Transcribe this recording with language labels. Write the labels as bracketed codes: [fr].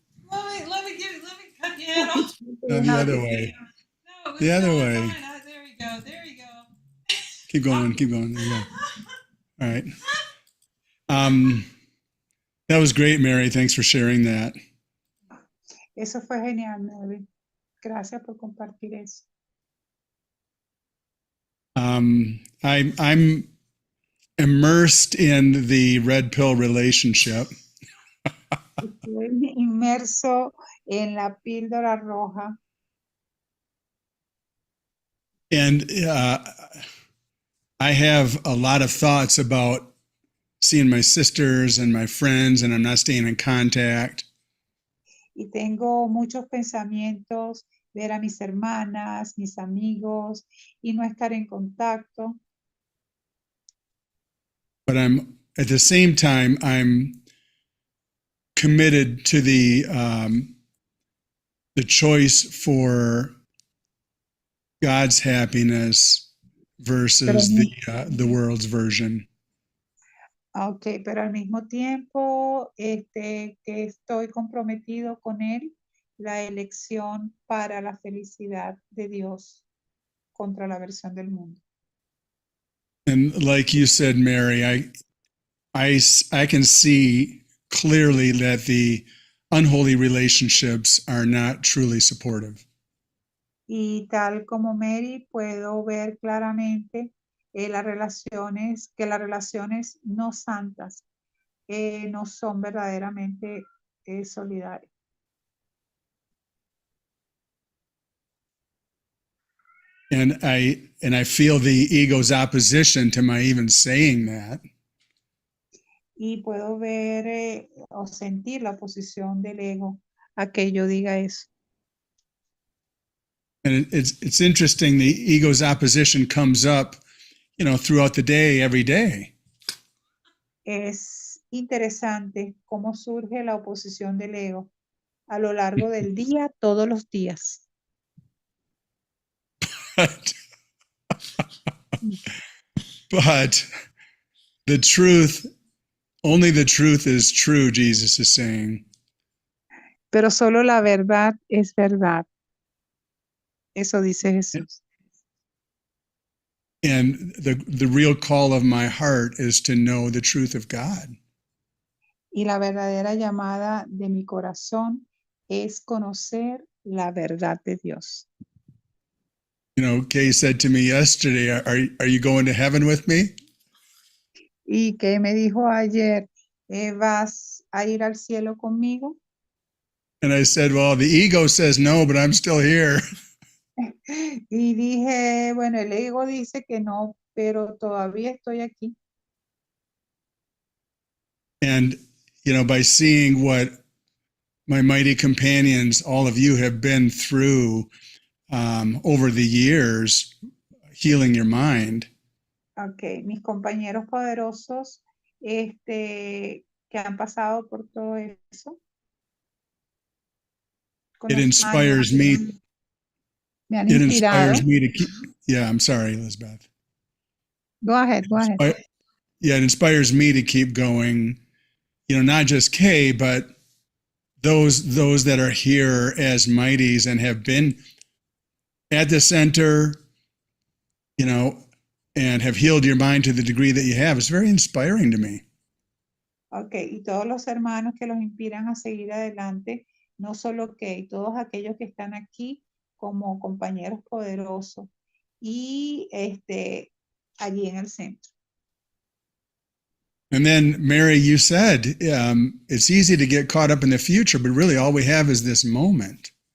[en] Let me cut your head off. no, the other way. No, The other way. There you go. There you go. Keep going. There you go. All right. That was great, Mary. Thanks for sharing that. [es] Eso fue genial, Mary. Gracias por compartir eso. [en] I'm immersed in the red pill relationship. [es] Estoy inmerso en la píldora roja. [en] And I have a lot of thoughts about seeing my sisters and my friends, and I'm not staying in contact. [es] Y tengo muchos pensamientos, ver a mis hermanas, mis amigos, y no estar en contacto. [en] But at the same time, I'm committed to the choice for God's happiness versus the world's version. [es] Ok, pero al mismo tiempo que estoy comprometido con él, la elección para la felicidad de Dios contra la versión del mundo. [en] And like you said, Mary, I can see clearly that the unholy relationships are not truly supportive. [es] Y tal como Mary, puedo ver claramente las relaciones no santas no son verdaderamente solidarias. [en] And I feel the ego's opposition to my even saying that. [es] Y puedo ver o sentir la oposición del ego a que yo diga eso. [en] And it's interesting, the ego's opposition comes up, throughout the day, every day. [es] Es interesante cómo surge la oposición del ego a lo largo del día, todos los días. [en] But the truth, only the truth is true, Jesus is saying. [es] Pero solo la verdad es verdad. Eso dice Jesús. [en] And the real call of my heart is to know the truth of God. [es] Y la verdadera llamada de mi corazón es conocer la verdad de Dios. [en] You know, Kay said to me yesterday, are you going to heaven with me? [es] Y que me dijo ayer, ¿vas a ir al cielo conmigo? [en] And I said, well, the ego says no, but I'm still here. [es] Y dije, bueno, el ego dice que no, pero todavía estoy aquí. [en] And, you know, by seeing what my mighty companions, all of you have been through over the years, healing your mind, [es] Ok, mis compañeros poderosos, que han pasado por todo eso. Con [en] it [es] los [en] inspires me. [es] me han [en] It [es] inspirado. [en] inspires me to keep. Yeah, I'm sorry, Elizabeth. Go ahead, go ahead. Yeah, it inspires me to keep going. You know, not just Kay, but those that are here as mighties and have been at the center, you know, and have healed your mind to the degree that you have. It's very inspiring to me. [es] Ok, y todos los hermanos que los inspiran a seguir adelante, no solo que todos aquellos que están aquí como compañeros poderosos y allí en el centro. [en] And then, Mary, you said it's easy to get caught up in the future, but really all we have is this moment.